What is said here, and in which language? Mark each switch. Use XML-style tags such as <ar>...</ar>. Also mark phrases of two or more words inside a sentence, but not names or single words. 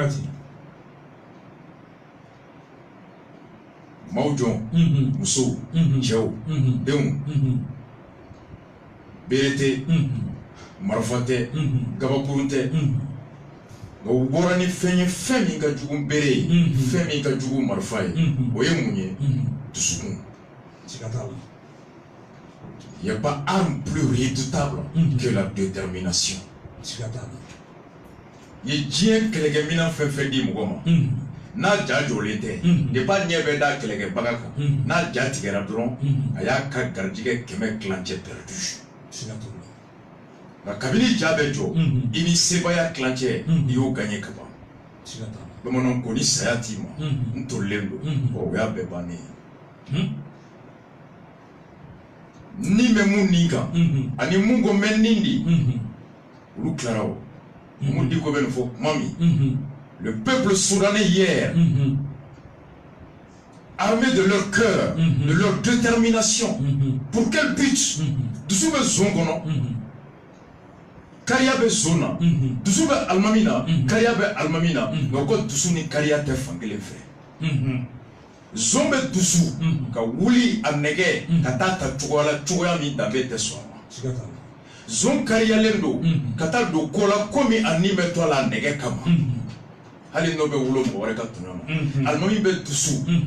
<bm>maaw jɔn musow cɛw denw bere tɛ marifa tɛ gabakurun tɛ nka u bɔra ni fɛn ye fɛn min ka jugu bere ye fɛn min ka jugu marifa ye o ye mun ye dusukun</bm> <fr>il n'y a pas arme plus redoutable que la détermination</fr> <bm>i ye diɲɛ kɛlɛkɛminɛn fɛn fɛn di mɔgɔ ma n'a ja jɔlen tɛ depuis a ɲɛ bɛ da kɛlɛkɛbaga kan n'a ja tigɛra dɔrɔn a y'a ka garijɛgɛ 100 kilancɛ perdu nka kabini ja bɛ jɔ i ni sebaya kilancɛ i y'o gagné ka ban bamananw ko ni saya t'i ma n tolilen don o y'a bɛɛ bannen ye ni bɛ mun nin kan ani mun ko n bɛ nin di olu tilara o mun di ko bɛ nin fɔ kuma min</bm> <fr>le peuple soudanais hier armé de leur cœur de leur détermination pour quel but</fr> <bm>dusu bɛ zon kɔnɔ kariya bɛ zon na dusu bɛ alimami na kariya bɛ alimami na nka ko dusu ni kariya tɛ fankelen fɛ zon bɛ dusu ka wuli a nɛgɛ ka taa ta cogoya min danbe tɛ sɔn a ma zon kariyalen don ka taa don ko la komi a ni bɛ to a la nɛgɛ kama hali n'o bɛ wolo mɔgɔ wɛrɛ ka tɔɲɔ ma alimami bɛ dusu</bm>